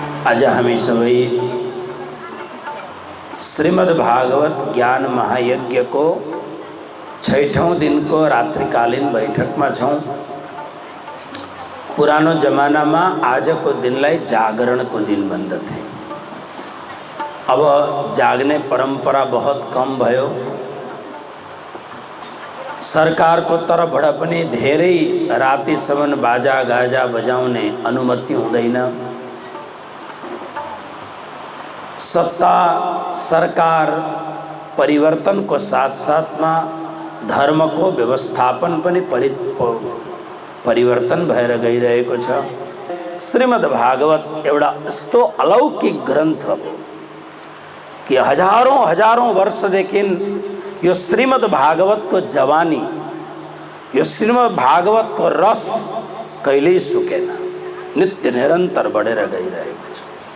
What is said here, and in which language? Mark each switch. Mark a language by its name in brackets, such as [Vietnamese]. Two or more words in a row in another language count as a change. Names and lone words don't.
[Nepali] आज हामी सबै श्रीमद् भागवत ज्ञान महायज्ञ को 6ठौं दिन को रात्रिकालीन बैठक में छौं। पुरानो जमाना में आज को दिनलाई जागरण को दिन बन्दथे। अब जागने परंपरा बहुत कम भयो। सरकार को तर्फबाट पनि धेरै रातिसम्म बाजा गाजा बजाउने अनुमति हुँदैन। सत्ता सरकार परिवर्तन को साथ साथ में धर्म को व्यवस्थापन पनि परिवर्तन भएर गइरहेको छ। श्रीमद् भागवत एउटा यस्तो अलौकिक ग्रन्थ कि हजारौं वर्षदेखि यो श्रीमद् भागवत को जवानी, यो श्रीमद् भागवत को रस कहिल्यै सुकेन, नित्य निरंतर बढेर गइरहेको छ।